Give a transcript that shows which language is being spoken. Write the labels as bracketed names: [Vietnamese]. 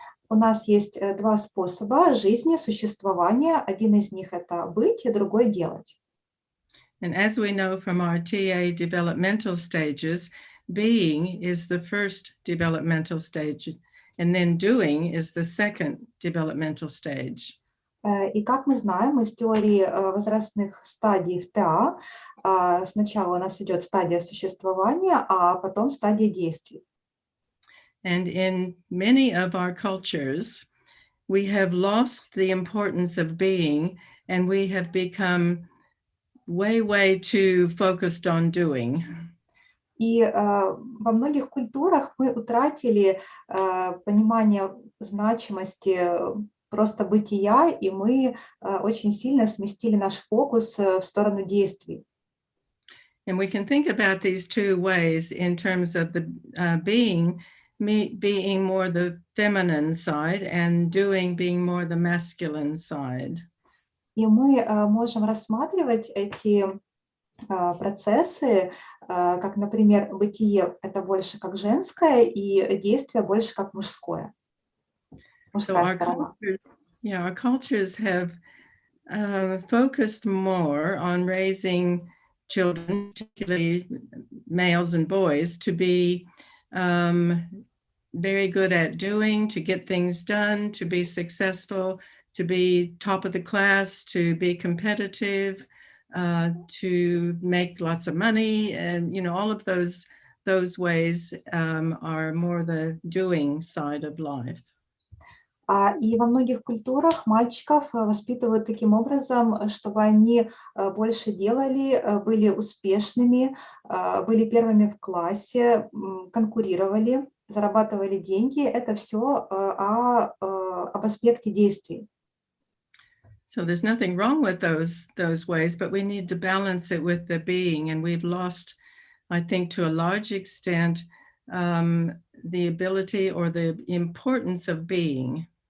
[Russian] У нас есть два способа жизни, существования. Один из них это быть, и другой делать. [English] And as we know from our TA developmental stages, being is the first developmental stage, and then doing is the second developmental stage. [Russian] И как мы знаем из теории возрастных стадий в ТА, сначала у нас идет стадия существования, а потом стадия действий. [English] And in many of our cultures, we have lost the importance of being, and we have become way too focused on doing. [Russian] И во многих культурах мы утратили понимание значимости просто бытия, и мы очень сильно сместили наш фокус в сторону действий. [English] And we can think about these two ways in terms of the being more the feminine side and doing being more the masculine side. [Russian] И мы можем рассматривать эти процессы, как, например, бытие — это больше как женское, и действие больше как мужское. Мужская сторона. [English] Our cultures have focused more on raising children, particularly males and boys, to be very good at doing, to get things done, to be successful, to be top of the class, to be competitive, to make lots of money, and all of those ways are more the doing side of life. [Russian] И во многих культурах мальчиков воспитывают таким образом, чтобы они больше делали, были успешными, были первыми в классе, конкурировали, зарабатывали деньги. Это все об аспекте действий. [English] So there's nothing wrong with those ways, but we need to balance it with the being, and we've lost, I think, to a large extent, the ability or the importance of being.